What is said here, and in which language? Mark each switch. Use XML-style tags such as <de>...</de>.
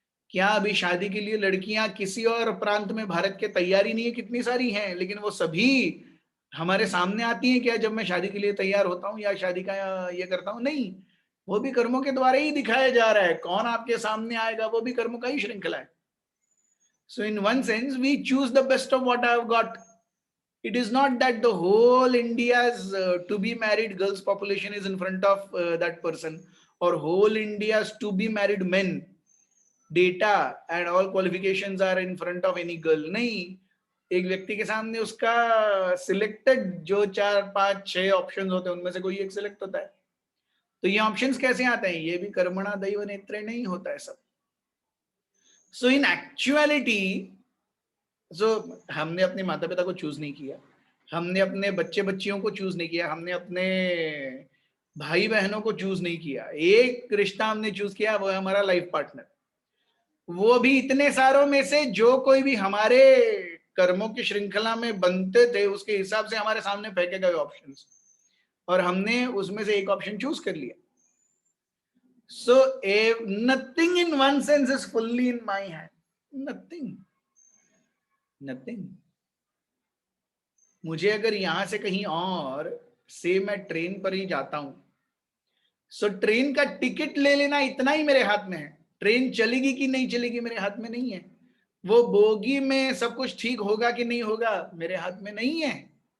<hi>क्या अभी शादी के लिए लड़कियां किसी और प्रांत में भारत के तैयारी नहीं है? कितनी सारी हैं, लेकिन वो सभी हमारे सामने आती हैं क्या जब मैं शादी के लिए तैयार होता हूं या शादी का ये करता हूं? नहीं, वो भी कर्मों के द्वारा ही दिखाया जा रहा है. कौन आपके सामने आएगा, वो भी कर्मों का ही श्रृंखला है.</hi> <en>So in one sense, we choose the best of what I have got. It is not that the whole India's to be married girls population is in front of that person, or whole India's to be married men data and all qualifications are in front of any girl.</en> <hi>नहीं, एक व्यक्ति के सामने उसका selected जो 4 5 6 options होते हैं, उनमें से कोई एक सिलेक्ट होता है. तो ये ऑप्शंस कैसे आते हैं? ये भी कर्मणा दैव नेत्रे नहीं होता है सब.</hi> <en>so in actuality,</en> <hi>हमने अपने माता पिता को चूज नहीं किया, हमने अपने बच्चे बच्चियों को चूज नहीं किया, हमने अपने भाई बहनों को चूज नहीं किया. एक रिश्ता हमने चूज किया, वो है हमारा लाइफ पार्टनर. वो भी इतने सारों में से जो कोई भी हमारे कर्मों की श्रृंखला में बनते थे, उसके हिसाब से हमारे सामने फेंके गए ऑप्शंस, और हमने उसमें से एक ऑप्शन चूज कर लिया.</hi> <en>So nothing in one sense is fully in my hand. Nothing.</en> <hi>मुझे अगर यहां से कहीं और से मैं ट्रेन पर ही जाता हूं, सो ट्रेन का टिकट ले लेना इतना ही मेरे हाथ में है. ट्रेन चलेगी कि नहीं चलेगी मेरे हाथ में नहीं है. वो बोगी में सब कुछ ठीक होगा कि नहीं होगा मेरे हाथ में नहीं है.</hi>